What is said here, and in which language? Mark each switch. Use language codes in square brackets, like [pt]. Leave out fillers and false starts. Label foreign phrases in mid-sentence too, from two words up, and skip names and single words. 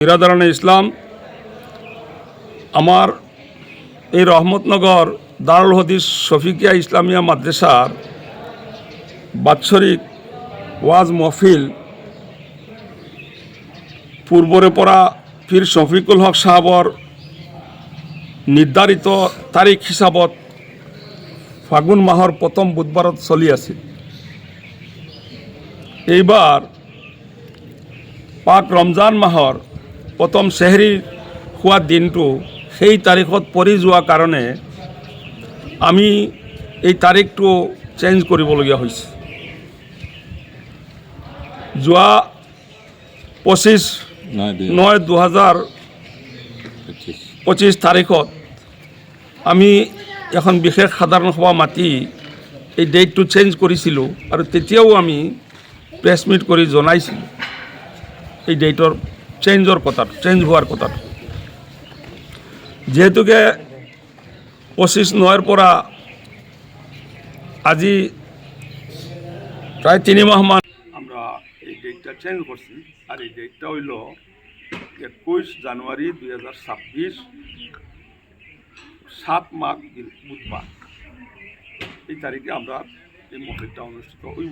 [ur] برادرانِ اسلام [as] আমার এই রহমতনগর দারুল হদিস শফিকিয়া ইসলামিয়া মাদ্রাসার বাৎসরিক ওয়াজ মহফিল পূর্বরে পড়া পীর শফিকুল হক সাহাবর নির্ধারিত তারিখ হিসাবত ফাগুন মাহর প্রথম বুধবারত চলি আছে। এইবার পাক ৰমজান মাহৰ প্ৰথম চেহৰি খোৱা দিনটো সেই তাৰিখত পৰি যোৱা কাৰণে আমি এই তাৰিখটো চেঞ্জ কৰিবলগীয়া হৈছে। যোৱা 25/9/2025 তাৰিখত আমি এখন বিশেষ সাধাৰণ সভা মাতি এই ডেটটো চেঞ্জ কৰিছিলোঁ আৰু তেতিয়াও আমি [en] press meet [as] কৰি জনাইছিলোঁ এই ডেটৰ চেঞ্জ হোৱাৰ কথাটো। [bn] যেহেতুকে 25/9 পৰা আজি প্রায় 3 মাহমান আমরা এই ডেটটা চেঞ্জ করছি। আর এই ডেটটা হইল 21 জানুয়ারি 2026 7 মাঘ বুধবার। এই তারিখে আমরা এই মহফিলটা অনুষ্ঠিত হইব।